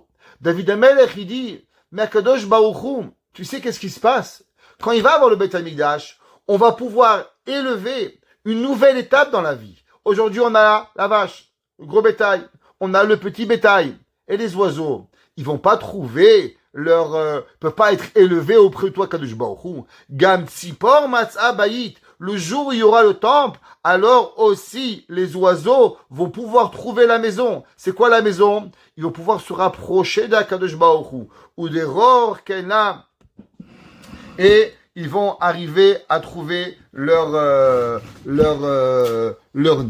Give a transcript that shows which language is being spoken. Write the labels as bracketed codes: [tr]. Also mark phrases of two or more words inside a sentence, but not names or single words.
[fr] David Amelech, il dit, mais [he] הקדוש ברוך הוא, [fr] tu sais qu'est-ce qui se passe? Quand il va avoir le [he] בית המקדש, [fr] on va pouvoir élever une nouvelle étape dans la vie. Aujourd'hui, on a la vache, le gros bétail, on a le petit bétail et les oiseaux. Ils vont pas trouver peuvent pas être élevés auprès de toi, [he] קדוש ברוך הוא. גם צפור מצאה בית. [fr] Le jour où il y aura le temple, alors aussi les oiseaux vont pouvoir trouver la maison. C'est quoi la maison? Ils vont pouvoir se rapprocher d' [he] הקדוש ברוך הוא. ודרור קן לה. [fr] Et ils vont arriver à trouver leur nid.